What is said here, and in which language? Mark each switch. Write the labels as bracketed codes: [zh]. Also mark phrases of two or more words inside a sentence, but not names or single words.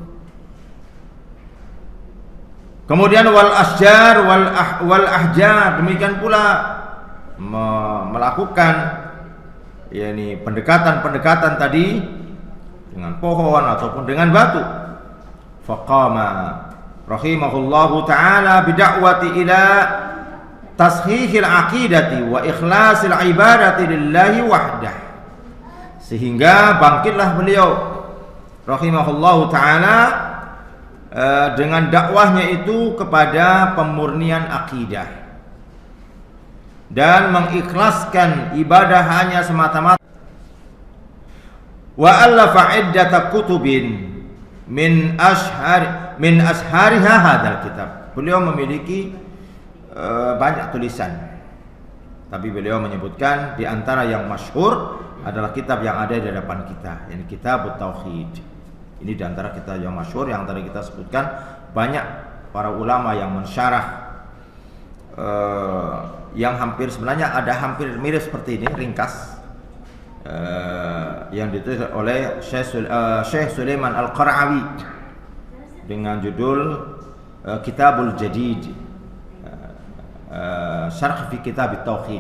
[id] Kemudian [ar] والأشجار والأحجار, [id] demikian pula melakukan pendekatan tadi dengan pohon ataupun dengan batu. [ar] فقام رحمه الله تعالى بالدعوة إلى تصحيح العقيدة وإخلاص العبادة لله وحده, [id] sehingga bangkitlah beliau [ar] رحمه الله تعالى [id] dengan dakwahnya itu kepada pemurnian akidah dan mengikhlaskan ibadah hanya semata-mata. [ar] وألف عدة كتب من أشهرها هذا الكتاب. [id] Beliau memiliki banyak tulisan, tapi beliau menyebutkan di antara yang masyhur adalah kitab yang ada di hadapan kita, yakni Kitabut Tauhid. Ini di antara kitab yang masyhur yang tadi kita sebutkan. Banyak para ulama yang mensyarah, yang sebenarnya ada hampir mirip seperti ini, ringkas, yang ditulis oleh Syekh Sulaiman Al-Qara'awi dengan judul Kitabul Jadid, Syarh fi Kitabit Tauhid.